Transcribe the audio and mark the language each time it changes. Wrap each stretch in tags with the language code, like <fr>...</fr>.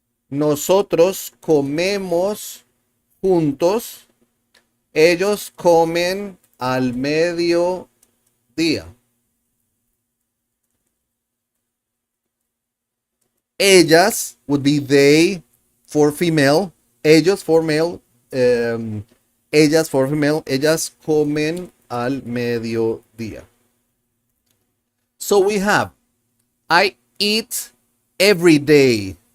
<es>Nosotros comemos juntos. Ellos comen al mediodía.</es> <en>Ellas would be they for female. Ellos for male. Ellas for female.</en> <es>Ellas comen al mediodía.</es> <en>So we have, I eat every day.</en>